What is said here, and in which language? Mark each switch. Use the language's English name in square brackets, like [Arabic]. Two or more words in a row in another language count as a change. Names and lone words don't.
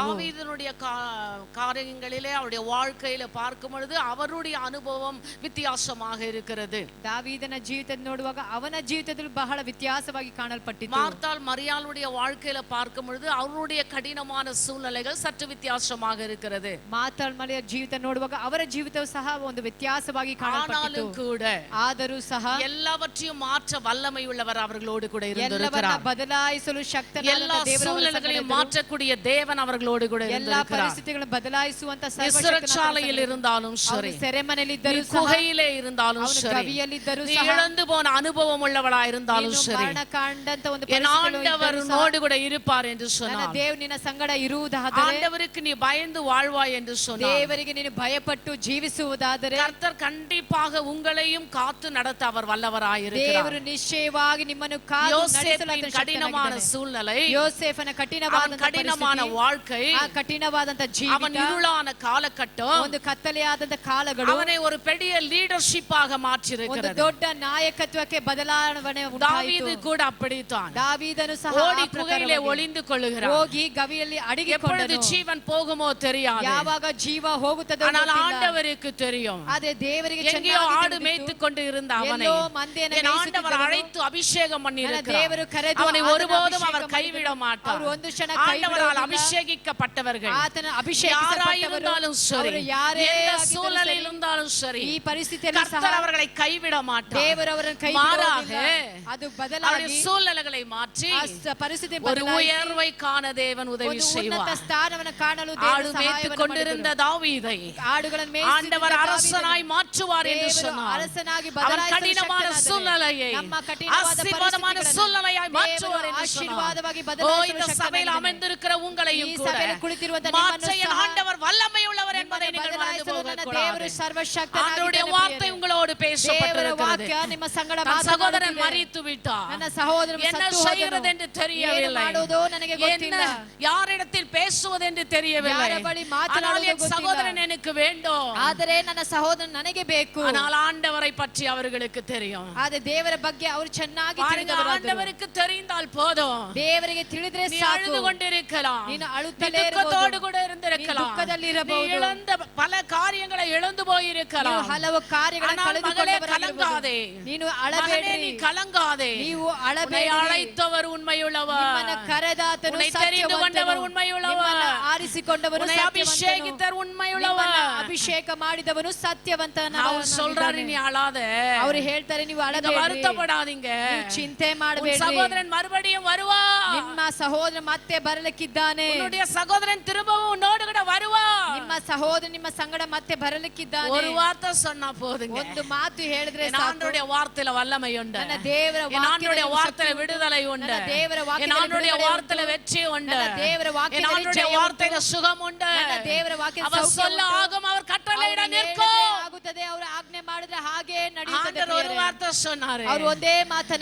[Tamil] தாவீದனுடைய காரியங்களிலே அவருடைய வாழ்க்கையில பார்க்கும் பொழுது அவருடைய அனுபவம் வித்தியாசமாக இருக்கிறது. [Kannada] ದಾವೀದನ ಜೀವಿತ ನೋಡುವಾಗ ಅವನ ಜೀವಿತದಲ್ಲಿ ಬಹಳ ವ್ಯತ್ಯಾಸವಾಗಿ ಕಾಣಲ್ಪಟ್ಟಿತ್ತು. [Tamil] மார்த்தாள் மரியாளுடைய வாழ்க்கையில பார்க்கும் பொழுது அவருடைய கடினமான சூழ்நிலைகள் சற்று வித்தியாசமாக இருக்கிறது. [Kannada] ಮಾರ್ತಾಳ ಮರಿಯ ಜೀವಿತ ನೋಡುವಾಗ ಅವರ ಜೀವಿತವು ಸಹ ಒಂದು ವ್ಯತ್ಯಾಸವಾಗಿ ಕಾಣಲ್ಪಟ್ಟಿತು. [Tamil] கூட [Kannada] ಆದರೂ ಸಹ [Tamil] எல்லாவற்றையும் மாற்ற வல்லமை உள்ளவர் அவர்களோடு கூட [Kannada] ಎಲ್ಲವನ್ನ [Tamil] இருந்திருக்கிறார். [Kannada] ಬದಲಾಯಿಸಲು ಶಕ್ತನಾದ [Tamil] எல்லா சூழ்நிலைகளையும் மாற்றக்கூடிய தேவன் அவர்களோடு கூட [Kannada] ಎಲ್ಲಾ [Tamil] இருந்திருக்கிறார். [Kannada] ಪರಿಸ್ಥಿತಿಗಳನ್ನು ಬದಲಾಯಿಸುವಂತ [Tamil] சிறைச்சாலையில் இருந்தாலும் சரி, [Kannada] ಸೆರೆಮನೆಯಲ್ಲಿದ್ದರೂ ಸಹ, [Tamil] குகையிலே இருந்தாலும் [Kannada] ಅವನು [Tamil] சரி, [Kannada] ಗವಿಯಲ್ಲಿದ್ದರೂ [Tamil] நீ [Kannada] ಸಹ, [Tamil] இழந்து போன அனுபவம் உள்ளவளா இருந்தாலும் [Kannada] ನೀನು [Tamil] சரி, [Kannada] ಮರಣ ಕಾಂಡಂತ ಒಂದು [Tamil] என் [Kannada] ಪರಿಸ್ಥಿತಿಗಳು [Tamil] ஆண்டவர் [Kannada] ಇದ್ದರೂ ಸಹ, [Tamil] உன்னோடு கூட இருப்பார் என்று [Kannada] ನನ್ನ [Tamil] சொன்னார். [Kannada] ದೇವರು ನಿನ್ನ ಸಂಗಡ ಇರುವುದಾದರೆ, [Tamil] ஆண்டவருக்கு நீ பயந்து வாழ்வாய் என்று சொன்னார். [Kannada] ದೇವರಿಗೆ ನೀನು ಭಯಪಟ್ಟು ಜೀವಿಸುವುದಾದರೆ, [Tamil] கர்த்தர் கண்டிப்பாக உங்களையும் காத்து நடத்த அவர் வல்லவராயிருக்கிறார். [Kannada] ದೇವರು ನಿಶ್ಚಯವಾಗಿ ನಿಮ್ಮನ್ನು ಕಾದು ನಡೆಸಲು [Tamil] யோசேப்பின் [Kannada] ಆತನು [Tamil] கடினமான [Kannada] ಶಕ್ತನಾಗಿದ್ದಾನೆ. [Tamil] சூழ்நிலை, [Kannada] ಯೋಸೇಫನ [Tamil] அவன் [Kannada] ಕಠಿಣವಾದಂತ [Tamil] கடினமான [Kannada] ಪರಿಸ್ಥಿತಿ, [Tamil] வாழ்க்கை, [Kannada] ಆ ಕಠಿಣವಾದಂತ [Tamil] அவன் [Kannada] ಜೀವಿತ, [Tamil] இருளான காலகட்டம் [Kannada] ಒಂದು ಕತ್ತಲೆಯಾದಂತ ಕಾಲಗಳು [Tamil] அவனை ஒரு பெரிய லீடர்ஷிப்பாக [Kannada] ಒಂದು [Tamil] மாற்றியிருக்கிறது. [Kannada] ದೊಡ್ಡ ನಾಯಕತ್ವಕ್ಕೆ ಬದಲಾವಣೆ [Tamil] தாவீது [Kannada] ಉಂಟಾಯಿತು. [Tamil] கூட அப்படித்தான். [Kannada] ದಾವೀದನು ಸಹ [Tamil] ஓடி [Kannada] ಆ [Tamil] குகையிலே [Kannada] ಪ್ರಕಾರವಾಗಿ [Tamil] ஒளிந்து கொள்ளுகிறான். [Kannada] ಹೋಗಿ ಗವಿಯಲ್ಲಿ [Tamil] எப்பொழுது [Kannada] ಅಡಗಿಕೊಂಡನು. [Tamil] ஜீவன் போகுமோ தெரியாது. [Kannada] ಯಾವಾಗ ಜೀವ ಹೋಗುತ್ತದೋ [Tamil] ஆனால் [Kannada] ಗೊತ್ತಿಲ್ಲ. [Tamil] ஆண்டவருக்கு தெரியும். [Kannada] ಆದ್ರೆ ದೇವರಿಗೆ [Tamil] எங்கேயோ [Kannada] ಚೆನ್ನಾಗಿ [Tamil] ஆடு [Kannada] ತಿಳಿದಿತ್ತು. [Tamil] மேய்த்து கொண்டு இருந்த அவனை [Kannada] ಎಲ್ಲೋ ಮಂದೆಯನ್ನು [Tamil] என் ஆண்டவர் [Kannada] ಮೇಯಿಸುತ್ತಿದ್ದವನು, [Tamil] அழைத்து அபிஷேகம் பண்ணி [Kannada] ನನ್ನ [Tamil] இருக்கிறார். [Kannada] ದೇವರು ಕರೆದು [Tamil] அவனை [Kannada] ಆತನ [Tamil] ஒருபோதும் அவர் [Kannada] ಅಭಿಷೇಕ [Tamil] கைவிட [Kannada] ಮಾಡಿದನು. [Tamil] மாட்டார். [Kannada] ಅವರು ಒಂದು ಕ್ಷಣ [Tamil] ஆண்டவரால் [Kannada] ಕೈಬಿಡುವುದಿಲ್ಲ. [Tamil] அபிஷேகிக்கப்பட்டவர்கள் [Kannada] ಆತನ ಅಭಿಷೇಕಿಸಲ್ಪಟ್ಟವರು, [Tamil] யாராயிருந்தாலும் சரி, [Kannada] ಅವರು ಯಾರೇ [Tamil] எந்த [Kannada] ಆಗಿದ್ದರೂ [Tamil] சூழ்நிலையில் [Kannada] ಸರಿ, [Tamil] இருந்தாலும் சரி, [Kannada] ಈ ಪರಿಸ್ಥಿತಿಯಲ್ಲಿ ಸಹ [Tamil] கர்த்தர் அவர்களை கைவிட மாட்டார். [Kannada] ದೇವರು ಅವರನ್ನು ಕೈ [Tamil] மாறாக [Kannada] ಬಿಡುವುದಿಲ್ಲ. ಅದು [Tamil] அவருடைய [Kannada] ಬದಲಾಗಿ [Tamil] சூழ்நிலைகளை மாற்றி [Kannada] ಆ ಪರಿಸ್ಥಿತಿ [Tamil] ஒரு [Kannada] ಬದಲಾಯಿಸಿ [Tamil] உயர்வை காண தேவன் உதவி [Kannada] ಒಂದು ಉನ್ನತ [Tamil] செய்வார். [Kannada] ಸ್ಥಾನವನ್ನು ಕಾಣಲು [Tamil] ஆடு [Kannada] ದೇವರು [Tamil] மேய்த்து [Kannada] ಸಹಾಯವನ್ನು [Tamil] கொண்டிருந்த [Kannada] ಮಾಡಿದನು. [Tamil] தாவீதை [Kannada] ಆಡುಗಳನ್ನು ಮೇಯಿಸುತ್ತಿದ್ದ [Tamil] ஆண்டவர் அரசனாய் [Kannada] ದಾವೀದನು [Tamil] மாற்றுவார் என்று [Kannada] ದೇವರು [Tamil] சொன்னார். [Kannada] ಅರಸನಾಗಿ [Tamil] அவன் [Kannada] ಬದಲಾಯಿಸಲು [Tamil] கடினமான [Kannada] ಶಕ್ತನಾದರೆ, [Tamil] சூழ்நிலையை [Kannada] ನಮ್ಮ ಕಠಿಣವಾದ [Tamil] ஆசீர்வாதமான [Kannada] ಪರಿಸ್ಥಿತಿಗಳನ್ನು [Tamil] சூழ்நிலையாய் மாற்றுவார் [Kannada] ದೇವರು [Tamil] என்று சொன்னார். [Kannada] ಆಶೀರ್ವಾದವಾಗಿ [Tamil] ஓ, [Kannada] ಬದಲಾಯಿಸಲು [Tamil] இந்த சபையில் [Kannada] ಶಕ್ತನಾಗಿದ್ದಾನೆ. [Tamil] அமர்ந்திருக்கிற உங்களையும் [Kannada] ಈ [Tamil] கூட [Kannada] ಸಭೆಯಲ್ಲಿ ಕುಳಿತಿರುವಂತ [Tamil] மாற்ற [Kannada] ನಿಮ್ಮನ್ನು [Tamil] என் [Kannada] ಸಹ [Tamil] ஆண்டவர் வல்லமை உள்ளவர் என்பதை [Kannada] ನಿಮ್ಮನ್ನು [Tamil] நீங்கள் மறந்து [Kannada] ಬದಲಾಯಿಸಲು ನನ್ನ [Tamil] போகக்கூடாது. [Kannada] ದೇವರು ಸರ್ವಶಕ್ತನಾಗಿದ್ದಾನೆ [Tamil] ஆண்டவருடைய [Kannada] ಪ್ರಿಯರೇ. [Tamil] வார்த்தை உங்களோடு [Kannada] ದೇವರ [Tamil] பேசப்பட்டிருக்கிறது. [Kannada] ವಾಕ್ಯ ನಿಮ್ಮ ಸಂಗಡ [Tamil] தன் சகோதரன் [Kannada] ಮಾತನಾಡುತ್ತಿದೆ. [Tamil] மரித்து விட்டார். [Kannada] ನನ್ನ ಸಹೋದರನು [Tamil] என்ன [Kannada] ಸತ್ತು [Tamil] செய்கிறது [Kannada] ಹೋದನು. [Tamil] என்று [Kannada] ಏನು [Tamil] தெரியவில்லை. [Kannada] ಮಾಡುವುದೋ ನನಗೆ [Tamil] என்ன [Kannada] ಗೊತ್ತಿಲ್ಲ. [Tamil] யாரிடத்தில் பேசுவது என்று தெரியவில்லை. [Kannada] ಯಾರ ಬಳಿ [Tamil] ஆனால் [Kannada] ಮಾತನಾಡುವುದು [Tamil] என் சகோதரன் [Kannada] ಗೊತ್ತಿಲ್ಲ. [Tamil] எனக்கு வேண்டும். [Kannada] ಆದರೆ ನನ್ನ ಸಹೋದರನು ನನಗೆ ಬೇಕು. [Tamil] ஆனால் ಆண்டவரை பற்றி அவர்களுக்கு தெரியும். [Kannada] ಆದರೆ ದೇವರ ಬಗ್ಗೆ ಅವರು ಚೆನ್ನಾಗಿ [Tamil] பாருங்க, [Kannada] ತಿಳಿದವರಾದರು. [Tamil] ஆண்டவருக்கு தெரிந்தால் போதும். [Kannada] ದೇವರಿಗೆ ತಿಳಿದ್ರೆ [Tamil] நீ [Kannada] ಸಾಕು. [Tamil] அழுது கொண்டிருக்கலாம், [Kannada] ನೀನು [Tamil] நீ [Kannada] ಅಳುತ್ತಲೇ [Tamil] துக்கத்தோடு [Kannada] ಇರಬಹುದು. [Tamil] கூட இருந்திருக்கலாம், நீ துக்கದಲ್ಲಿ நீ [Kannada] ಇರಬಹುದು. [Tamil] இழந்த பல காரியங்களை இழந்து [Kannada] ನೀವು [Tamil] போயிருக்கலாம். [Kannada] ಹಲವು ಕಾರ್ಯಗಳನ್ನು [Tamil] ஆனால் மகளே [Kannada] ಕಳೆದುಕೊಂಡವರಾಗಿರಬಹುದು. [Tamil] கலங்காதே, [Kannada] ನೀನು [Tamil] மகனே [Kannada] ಅಳಬೇಡಿ. [Tamil] நீ கலங்காதே. [Kannada] ನೀವು [Tamil] உன்னை [Kannada] ಅಳಬೇಡಿ. [Tamil] அழைத்தவர் உண்மையுள்ளவர், [Kannada] ನಿಮ್ಮನ್ನ ಕರೆದಾತನು [Tamil] உன்னை தெரிந்து [Kannada] ಸತ್ಯವಂತನು. [Tamil] கொண்டவர் ಉண்மைಯುಳ್ಳவர், [Kannada] ನಿಮ್ಮನ್ನ ಆರಿಸಿಕೊಂಡವನು [Tamil] உன்னை [Kannada] ಸತ್ಯವಂತನು. [Tamil] அபிஷேகித்தர் உண்மையுள்ளவர். [Kannada] ನಿಮ್ಮನ್ನ ಅಭಿಷೇಕ ಮಾಡಿದವನು ಸತ್ಯವಂತನ. [Tamil] அவர் சொல்றாரு, நீ அழாத, [Kannada] ಅವರು ಹೇಳ್ತಾರೆ ನೀವು [Tamil] நீங்க [Kannada] ಅಳಬೇಡಿ, [Tamil] வருத்தப்படாதீங்க, [Kannada] ನೀವು ಚಿಂತೆ [Tamil] உன் [Kannada] ಮಾಡಬೇಡಿ. [Tamil] சகோதரன் மறுபடியும் வருவா, [Kannada] ನಿಮ್ಮ ಸಹೋದರ ಮತ್ತೆ ಬರಲಿಕ್ಕಿದ್ದಾನೆ. [Tamil] உன்னுடைய சகோதரன் திரும்பவும் உன்னோடு கூட வருவா. [Kannada] ನಿಮ್ಮ ಸಹೋದರ ನಿಮ್ಮ ಸಂಗಡ ಮತ್ತೆ ಬರಲಿಕ್ಕಿದ್ದಾನೆ. [Tamil] ஒரு வார்த்தை சொன்னா போதுங்க. [Kannada] ಒಂದು ಮಾತು ಹೇಳಿದ್ರೆ [Tamil] என் [Kannada] ಸಾಕು. [Tamil] ஆண்டவருடைய வார்த்தையில வல்லமை உண்டு. [Kannada] ನನ್ನ ದೇವರ [Tamil] என் ஆண்டவருடைய [Kannada] ವಾಕ್ಯದಲ್ಲಿ [Tamil] வார்த்தையில [Kannada] ಶಕ್ತಿ [Tamil] விடுதலை [Kannada] ಉಂಟು. [Tamil] உண்டு. [Kannada] ನನ್ನ ದೇವರ [Tamil] என் [Kannada] ವಾಕ್ಯದಲ್ಲಿ [Tamil] ஆண்டவருடைய [Kannada] ಬಿಡುಗಡೆ [Tamil] வார்த்தையில [Kannada] ಉಂಟು. [Tamil] வெற்றி உண்டு. [Kannada] ನನ್ನ ದೇವರ [Tamil] என் [Kannada] ವಾಕ್ಯದಲ್ಲಿ [Tamil] ஆண்டவருடைய [Kannada] ಜಯ ಉಂಟು. [Tamil] வார்த்தையில சுகம் உண்டு. [Kannada] ನನ್ನ ದೇವರ ವಾಕ್ಯದಲ್ಲಿ [Tamil] அவர் [Kannada] ಸೌಖ್ಯ [Tamil] சொல்ல [Kannada] ಉಂಟು. [Tamil] ஆகும், அவர் கட்டளையிட [Kannada] ಅವರು [Tamil] நிற்கும். [Kannada] ಹೇಳಿದರೆ ಆಗುತ್ತದೆ, ಅವರು ಆಜ್ಞೆ ಮಾಡಿದ್ರೆ ಹಾಗೆ ನಡೆಯುತ್ತದೆ. [Tamil] ஆண்டவர் ஒரு [Kannada] ಪ್ರಿಯರೇ. [Tamil] வார்த்தை சொன்னாரு. [Kannada] ಅವರು ಒಂದೇ ಮಾತನ್ನ